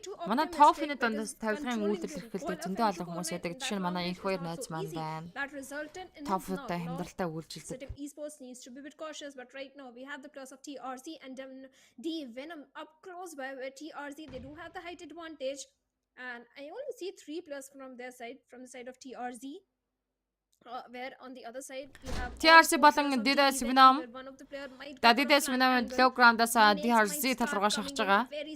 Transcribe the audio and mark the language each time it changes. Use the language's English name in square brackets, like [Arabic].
[Mongolian] Манай топ фэнэд дондоос тавилгын үйлдвэрлэл эрхлэлтэй зөндөө олон хүмүүс яадаг. Жишээ нь манай энэ хоёр найз маань байна. Топ фэнэдэ хямдралтай үйлчилдэг. [English] Esports needs to be a bit cautious, but right now we have the plus of TRZ and D Venom up close by TRZ. They do have the height advantage, and I only see 3+ from their side, from the side of TRZ. Where on the other side we have [Mongolian] TRZ болон DDS Venom. DDS Venom low ground-аас TRZ тал руугаа шахаж байгаа.